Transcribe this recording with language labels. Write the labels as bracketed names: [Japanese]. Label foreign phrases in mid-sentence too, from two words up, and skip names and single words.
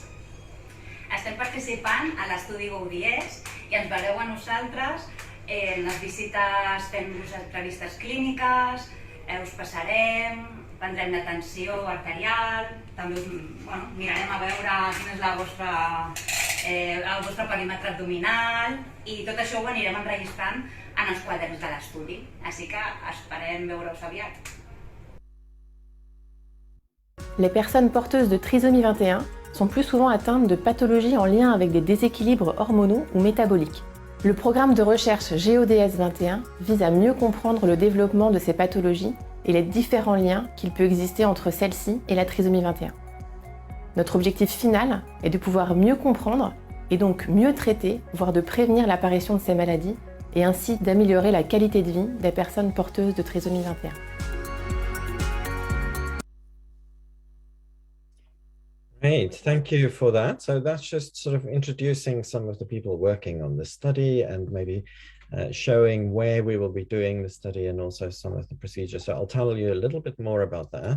[Catalan] Estem participant a l'estudi GO-DS i ens veureu a nosaltres en les visites, fent-vos entrevistes clíniques, us passarem, prendrem la tensió arterial, també mirarem a veure quin és el vostre perímetre abdominal i tot això ho anirem enregistrant en els quaderns de l'estudi, així que esperem veure-us aviat. [French] Les personnes porteuses de trisomie 21 sont plus souvent atteintes de pathologies en lien avec des déséquilibres hormonaux ou métaboliques. Le programme de recherche GO-DS21 vise à mieux comprendre le développement de ces pathologies et les différents liens qu'il peut exister entre celles-ci et la trisomie 21. Notre objectif final est de pouvoir mieux comprendre et donc mieux traiter, voire de prévenir l'apparition de ces maladies et ainsi d'améliorer la qualité de vie des personnes porteuses de trisomie 21. [English] Great, thank you for that. So that's just sort of introducing some of the people working on the study and maybe showing where we will be doing the study and also some of the procedures. So I'll tell you a little bit more about that.